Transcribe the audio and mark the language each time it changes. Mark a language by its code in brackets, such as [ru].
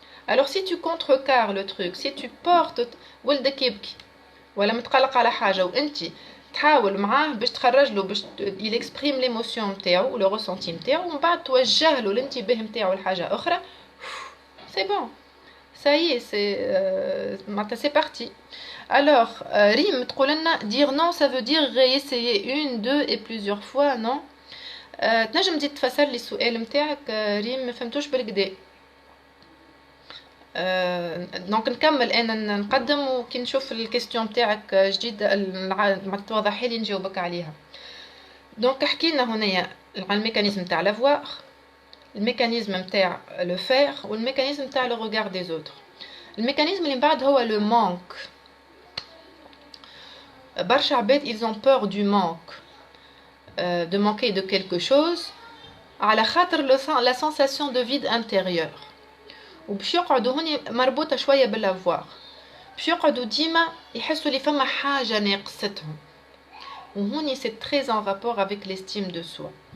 [fr] alors si tu contrecarres le truc، si tu portes [ar] ولدك يبكي ولا متقلق على حاجه وانت تحاول معاه باش تخرج له باش [fr] il exprime l'émotion [ar] نتاعو ولو [fr] ressenti [ar] نتاعو، ومن بعد توجه له الانتباه نتاعو لحاجه اخرى، [fr] c'est bon ça y est c'est parti. alors [ar] ريم تقول لنا [fr] dire non ça veut dire réessayer une deux et plusieurs fois non. [ar] تنجم تزيد تفسر لي السؤال نتاعك ريم؟ ما فهمتوش بالكدا. دونك نكمل انا نقدم، وكي نشوف الكيستيون نتاعك جديد ما توضحي لي نجاوبك عليها. دونك حكينا هنايا على الميكانيزم نتاع لافوار، الميكانيزم نتاع لو فير، والميكانيزم نتاع لو ريغار دي زوتر. الميكانيزم اللي من بعد هو لو مانك. برشا عباد [fr] ils ont peur du manque، de manquer de quelque chose [ar] على خاطر [fr] la sensation de vide intérieur. [ar] وباش يقعدوا هوني مربوطه شويه بالافوار، باش يقعدوا ديما يحسوا لي فما حاجه ناقصتهم، وهوني [fr] c'est très en rapport avec l'estime de soi.